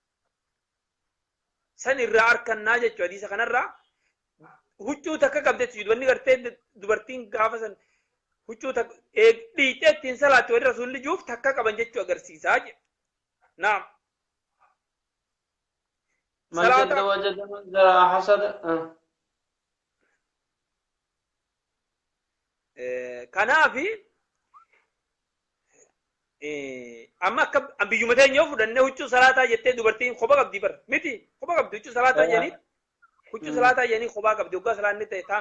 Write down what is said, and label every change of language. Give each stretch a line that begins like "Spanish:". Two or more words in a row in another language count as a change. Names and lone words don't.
Oromo: san irraa arkannaa jechuudha hadiisa kanarraa huccuu takka qabdeetti dubanni gartee dubartiin gaafa san huccuu takka dhiitee ittiin salaatti warri rasuulli juuf takka qaban jechuu agarsiisaa jedha naam
Arabic: من جد وجد من زرع حصد
Oromo: kanaafi amma akka biyyumateen yoo fudhanne huccuu salaataa jettee dubartiin kophaa qabdi bar miti kophaa qabdi huccuu salaataa jedhanii huccuu salaataa jedhanii kophaa qabdi waggaa salaanni ta'e taan